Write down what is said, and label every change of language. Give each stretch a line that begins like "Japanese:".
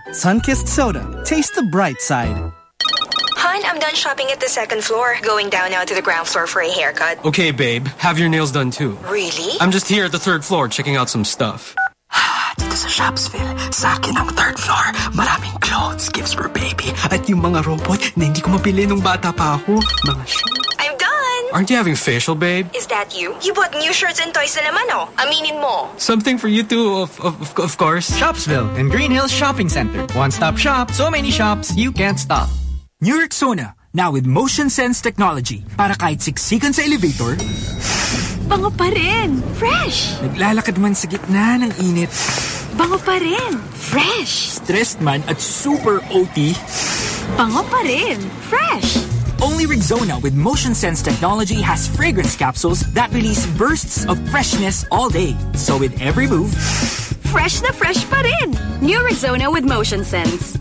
English: Sun kissed soda, taste the bright side. Hun, I'm done shopping at the second floor. Going down now to the ground floor for a haircut. Okay, babe. Have your nails done too. Really? I'm just here at the third floor checking out some stuff.
Filipino: Dito sa Shopsville, sa akin ang third floor. Maraming clothes, gifts for baby. At yung mga robot na hindi ko mapili nung bata pa ako. Mga
English: I'm done! Aren't you having facial, babe? Is that you? You bought new shirts and toys
Filipino: na naman,
English: oh.
Filipino: Aminin mo.
English: Something for you too, of course. Shopsville and Green Hills Shopping Center. One-stop shop, so many shops, you can't stop. New Rexona, now with Motion Sense Technology.
Filipino: Para kahit siksikan sa elevator, bango pa rin! Fresh! Naglalakad man sa gitna ng init, bango pa rin! Fresh! Stressed man at super OT, bango pa rin! Fresh!
English: Only Rexona with Motion Sense Technology has fragrance capsules that release bursts of freshness all day. So with every move,
Filipino: fresh na fresh pa rin! New Rexona with Motion Sense.